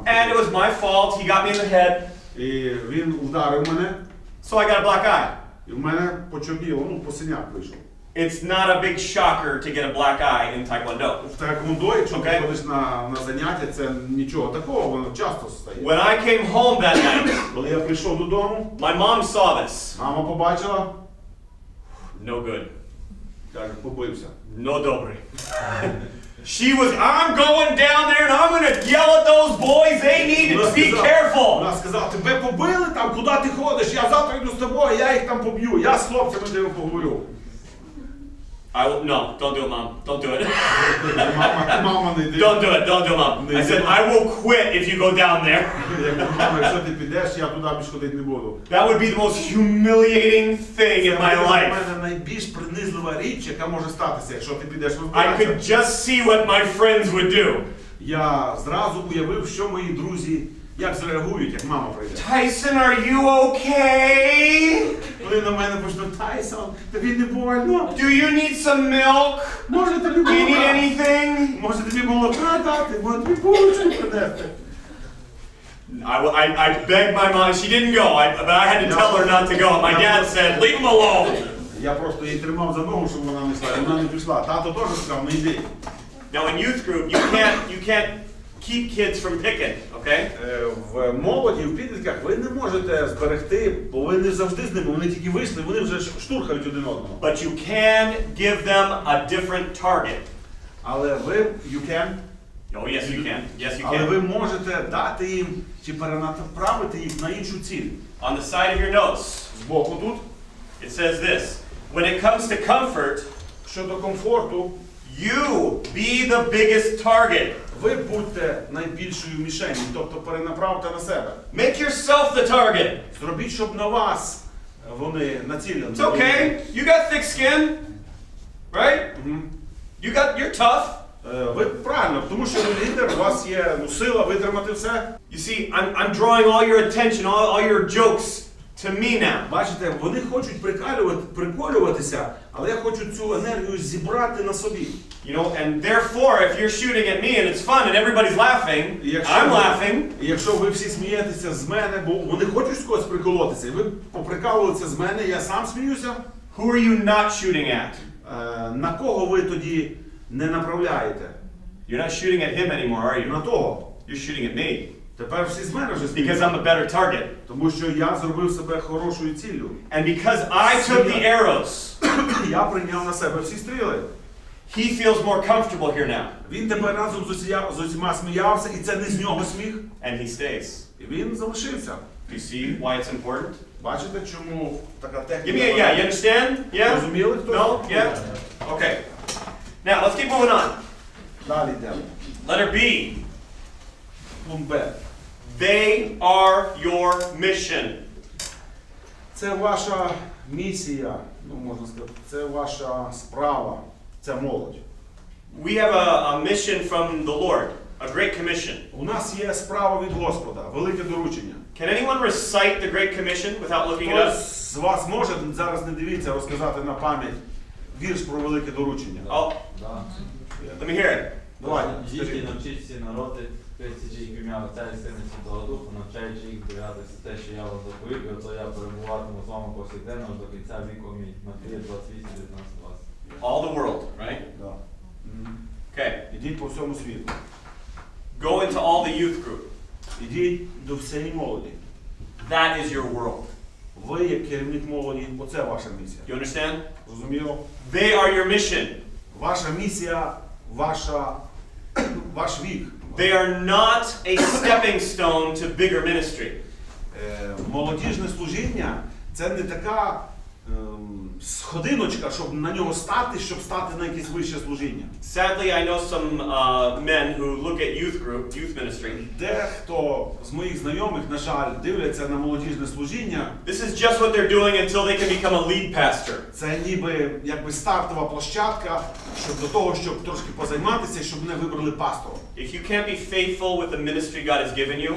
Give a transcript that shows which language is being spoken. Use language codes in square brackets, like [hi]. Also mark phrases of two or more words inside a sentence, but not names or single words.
[en] And it was my fault. He got me in the head. [uk] І він вдарив мене, [en] So I got a black eye. [uk] і в мене почорніло, по синяк вийшов. [en] It's not a big shocker to get a black eye in Taekwondo. [uk] В Тайквондо, якщо ти [en] Okay. [uk] ходиш на заняття, це нічого такого, воно часто стає. [en] When I came home that night, [uk] Коли я прийшов додому, [en] my mom saw this. [uk] мама побачила, [en] No good. [uk] каже, побився. Ну добре. [en] She was, I'm going down there and I'm going to yell at those boys. They need to be careful. [uk] Вона сказала, тебе побили там, куди ти ходиш, я завтра йду з тобою, я їх там поб'ю, я з хлопцями тебе поговорю. [en] No, don't do it, Mom. Don't do it. [uk] Мама не йде. [en] Don't do it, Mom. I said, I will quit if you go down there. [uk] Мама, якщо ти підеш, я туди більше ходити не буду. [en] That would be the most humiliating thing in my [uk] Це [en] life. [uk] для мене найбільш принизлива річ, яка може статися, якщо ти підеш [en] I [uk] розбиратися. [en] could just see what my friends would do. [uk] Я зразу уявив, що мої друзі, як зреагують, як мама прийде. [en] Tyson, are you okay? [uk] Коли на мене почнуть, Тайсон, тобі не больно? [en] Do you need some milk? [uk] Може тобі [en] Do you need [uk] молока? [en] anything? [uk] Може тобі молока дати? Може тобі булочку принести? [en] I begged my mom. She didn't go, but I had to tell her not to go. My dad said, leave him alone. [uk] Я просто її тримав за ногу, щоб вона не йшла, і вона не пішла. Тато теж сказав, не йди. [en] Now in youth group, you can't keep kids from picking, okay? [uk] В молоді, в підлітках ви не можете зберегти, бо ви не завжди з ними, вони тільки вийшли, вони вже штурхають один одного. [en] But you can give them a different target. [uk] Але ви, [en] you can, Oh, yes, you can. Yes, you [uk] але ви [en] can. [uk] можете дати їм, чи перенаправити їх на іншу ціль. [en] On the side of your notes, [uk] Збоку тут, [en] it says this. When it comes to comfort, [uk] щодо комфорту, [en] you be the biggest target. [uk] ви будьте найбільшою мішенью, тобто перенаправте на себе. [en] Make yourself the target. [uk] Зробіть, щоб на вас вони націлені. [en] It's okay. You got thick skin, right? You're tough. [uk] Ви правильно, тому що ви лідер, у вас є сила витримати все. [en] You see, I'm drawing all your attention, all your jokes to me now. [uk] Бачите, вони хочуть приколюватися, але я хочу цю енергію зібрати на собі. [en] You know, and therefore, if you're shooting at me and it's fun and everybody's laughing, I'm laughing. [uk] І якщо ви всі смієтеся з мене, бо вони хочуть з когось приколотися, і ви поприкалуєтеся з мене, я сам сміюся. [en] Who are you not shooting at? [uk] На кого ви тоді не направляєте? [en] You're not shooting at him anymore, are you? [uk] На того. [en] You're shooting at me. [uk] Тепер всі з мене вже [en] Because [uk] сміються. [en] I'm a better target. [uk] Тому що я зробив себе хорошою ціллю. [en] And because I took the arrows, [uk] Я прийняв на себе всі стріли. [en] he feels more comfortable here now. [uk] Він тепер разом з усіма сміявся, і це не з нього сміх. [en] And he stays. [uk] І він залишився. [en] Do you see why it's important? [uk] Бачите, чому така техніка? [en] Give me a yeah. You understand? Yeah? [uk] Розуміли хтось? [en] No? Yeah? Okay. Now, let's keep moving on. [uk] Далі йдемо. [en] Letter B. [uk] Пункт Б. [en] They are your mission. [uk] Це ваша Місія, ну можна сказати, це ваша справа, це молодь. [en] We have a mission from the Lord, a great commission. [uk] У нас є справа від Господа, велике доручення. [en] Can anyone recite the Great Commission without looking it up? [uk] Хтось з вас може, зараз не дивіться, розказати на пам'ять вірш про велике доручення? [en] Oh, [uk] Да. [en] let me hear it. [uk] Давай, Діти, скажи. навчіть всі народи, хрестячи їх в ім'я Отця і Сина і Святого Духа, навчаючи їх зберігатися те, що я вас заповів, і ото я перебуватиму з вами повсякденно аж до кінця віку. Мій. Матвія 28, 19, 20. [en] All the world, right? [uk] Да. [en] Okay. [uk] Ідіть по всьому світу. [en] Go into all the youth group. [uk] Ідіть до всієї молоді. [en] That is your world. [uk] Ви, як керівник молоді, оце ваша місія. [en] You understand? [uk] Зрозуміло? [en] They are your mission. [uk] Ваша місія, ваш вік. [en] They are not a stepping stone to bigger ministry. [uk] Молодіжне служіння – це не така сходиночка, щоб на нього стати, щоб стати на якесь вище служіння. [en] Sadly, I know some men who look at youth ministry. [uk] Дехто з моїх знайомих, на жаль, дивляться на молодіжне служіння. [en] This is just what they're doing until they can become a lead pastor. [uk] Це ніби якби стартова площадка, щоб до того, щоб трошки позайматися, щоб мене вибрали пастором. [en] If you can't be faithful with the ministry God has given you,